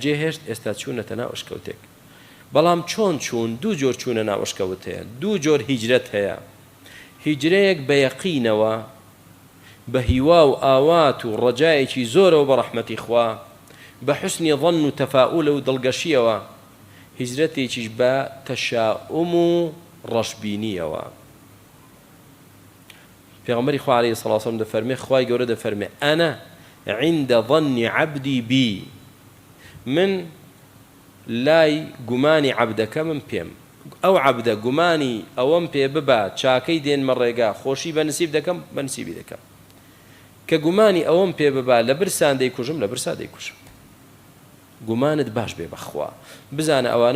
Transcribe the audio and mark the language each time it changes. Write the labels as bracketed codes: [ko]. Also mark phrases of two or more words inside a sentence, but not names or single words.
[ckb] جێهێشت ئێستا چوونەتە ناو ئەشکەوتێک بەڵام چۆن چوون دوو جۆر چوونە ناو ئەشکەوت هەیە دوو جۆر هیجرەت هەیە هیجرەیەک بە یەقینەوە بە هیوا و ئاوات و ڕەجایەکی زۆرەوە بە ڕەحمەتی خوا بە حوسنی ظن و تەفاؤلە و دڵگەشیەوە هیجرەتێکیش بە تەشاؤم و ڕەشبینیەوە پێغەمبەری خوا عەلەیهی سەڵاتو وەسەلام دەفەرمێ خوای گەورە دەفەرمێ [ar] ئەنە عند ظن عبدي بي [ckb] من لای گومانی عەبدەکە من پێم ئەو عەبدە گومانی ئەوەم پێ ببات چاکەی دێنمە ڕێگا خۆشی بە نسیب دەکەم بە نسیبی دەکەم کە گومانی ئەوەم پێ ببات لە برسان دەیکوژم لە برسا دەیکوژم گومانت باش بێ بەخوا بزانە ئەوانە